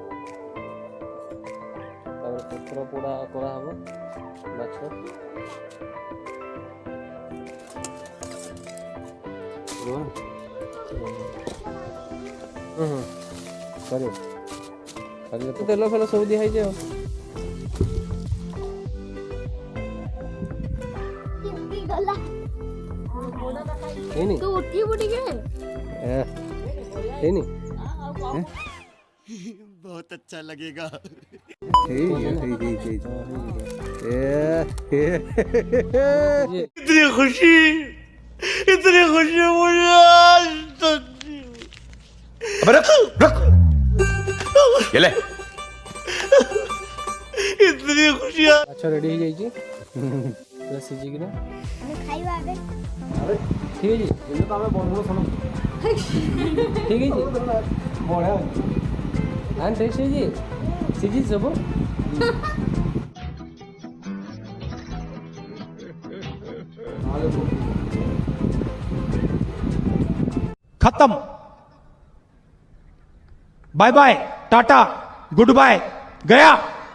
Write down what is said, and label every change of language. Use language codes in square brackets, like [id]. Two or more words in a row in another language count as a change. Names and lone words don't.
[or] ତାପରେ ପତ୍ର ପୋଡ଼ା କରାହବ ମାଛ କରିବ ତେଲ ଫେଲ ସବୁ ଦିଆ ହେଇଛି ଆଉ ହେଇନି ତୁ ଉଠିବୁ ଟିକେ ହେଇନି [hi] बहुत अच्छा लगेगा इतनी खुशी मुझे आज तक अबे रख ये ले इतनी खुशियाँ [or] ମାଛ ରେଡ଼ି ହେଇଯାଇଛି ପୁରା ସିଝିକିନା ଖାଇବା ଏବେ ଠିକ୍ ଅଛି ଯେମିତି ତ ଆମେ ବନ୍ଧୁର ସମସ୍ତ ଠିକ୍ ହେଇଛି ବଢ଼ିଆ ଟେଷ୍ଟ ହେଇଛି ସିଝିଛି ସବୁ [hi] खत्म। [en] bye bye, tata, good bye, गया।